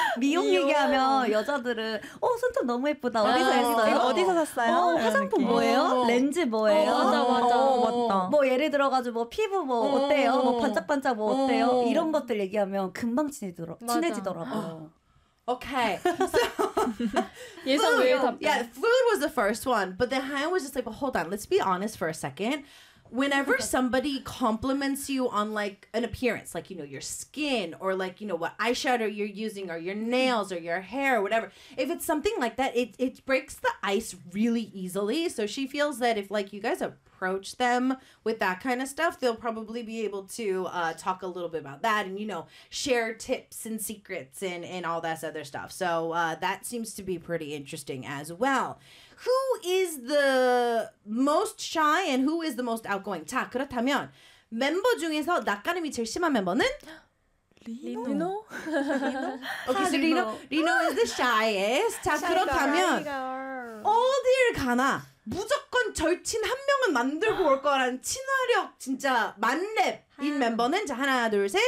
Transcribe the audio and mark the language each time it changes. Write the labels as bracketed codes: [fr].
[ko] 미용 얘기하면 여자들은 손톱 너무 예쁘다. 어디서 했어요? 이거 어디서 샀어요? 화장품 뭐예요? 렌즈 뭐예요? 맞아. 맞다. 뭐 예를 들어가지고 뭐 피부 뭐 어때요? 뭐 반짝반짝 뭐 어때요? 이런 것들 얘기하면 금방 친해지더라고요. [en] Okay. So, food, yeah, food was the first one. But then Haiyan was just like, well, hold on, let's be honest for a second. Whenever somebody compliments you on like an appearance, like, you know, your skin or like, you know, what eyeshadow you're using or your nails or your hair or whatever, if it's something like that, it breaks the ice really easily. So she feels that if like you guys approach them with that kind of stuff, they'll probably be able to talk a little bit about that and, you know, share tips and secrets and all that other stuff. So that seems to be pretty interesting as well. Who is the most shy and who is the most outgoing? [ko] 자, 그렇다면 멤버 중에서 낯가림이 제일 심한 멤버는? 리노? [en] Okay, so Rino is the shyest. [ko] 자, 그렇다면 어딜 가나 무조건 절친 한 명은 만들고 올 거라는 친화력 진짜 만렙인 멤버는? 자, 하나, 둘, 셋.